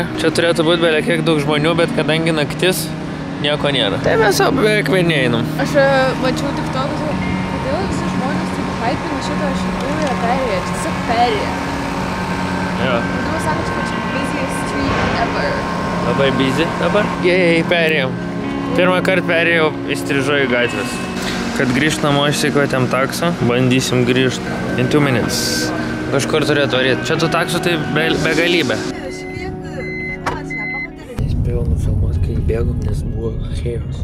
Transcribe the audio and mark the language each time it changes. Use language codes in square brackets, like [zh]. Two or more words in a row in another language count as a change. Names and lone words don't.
[lt] Čia turėtų būti beveik kiek daug žmonių, bet kadangi naktis, nieko nėra. Tai mes jau beveik vieni einam. Aš mačiau tik tokius, kodėl visi žmonės taip hypina šitą šiturą perėją. Čia tiesiog perėja. Jo. Kodėl sako, kad čia [en] busiest street ever. [lt] Labai busy dabar. Jei, perėjom. Pirmą kartą perėjau, įstrižau į gatvės. Kad grįžt namo išsikvietėm taksą, bandysim grįžt. [en] In 2 minutes. [lt] Kažkur turėtų varyti. Čia tų taksų tai begalybė. Nespėjau nufilmuoti, kai bėgom, nes buvo chaos.